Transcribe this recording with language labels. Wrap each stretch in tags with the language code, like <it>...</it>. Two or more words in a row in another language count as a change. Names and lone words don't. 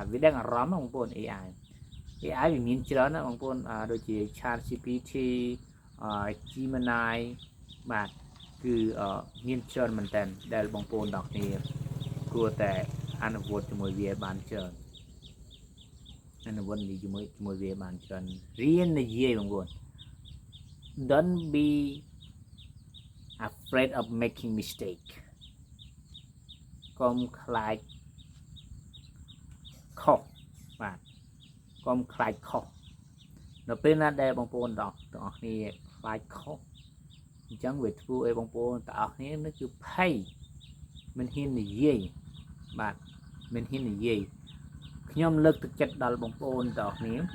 <km>វាដឹងអារម្មណ៍បងប្អូន AI វាមានច្រើនណាស់បងប្អូនដូចជា ChatGPT Gemini បាទគឺមានច្រើនមែនតើដែលបងប្អូនទាំងគ្នាគួរតែអនុវត្តជាមួយវាបានច្រើនអនុវត្តជាមួយវាបានច្រើនរៀននិយាយបងប្អូន</km> <en>Don't be afraid of making mistake</en> <km>កុំខ្លាច ខុសបាទកុំខ្លាចខុសនៅពេលណាដែលបងប្អូនទាំងអស់គ្នាខ្លាចខុសអញ្ចឹងវាធ្វើឲ្យបងប្អូនទាំងអស់គ្នានេះគឺភ័យមិនហ៊ាននិយាយបាទមិនហ៊ាននិយាយខ្ញុំលើកទឹកចិត្តដល់បងប្អូនទាំងអស់គ្នា</km>